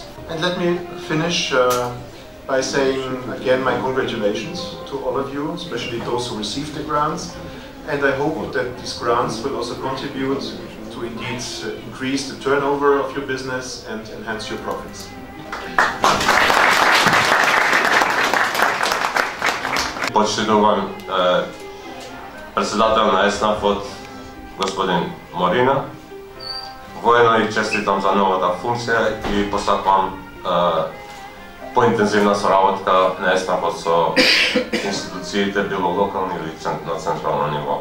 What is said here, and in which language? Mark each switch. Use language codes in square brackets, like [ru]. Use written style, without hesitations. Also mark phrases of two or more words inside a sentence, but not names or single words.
[en] And let me finish by saying again my congratulations to all of you, especially those who received the grants. And I hope that these grants will also contribute to indeed increase the turnover of your business and enhance your profits. [mk] Почитуван председател на ЕСНАФ господин Морина. Воено и честитам за новата функција и посакувам поинтензивна соработка на ЕСНАФ со институциите, било локални или на централно ниво.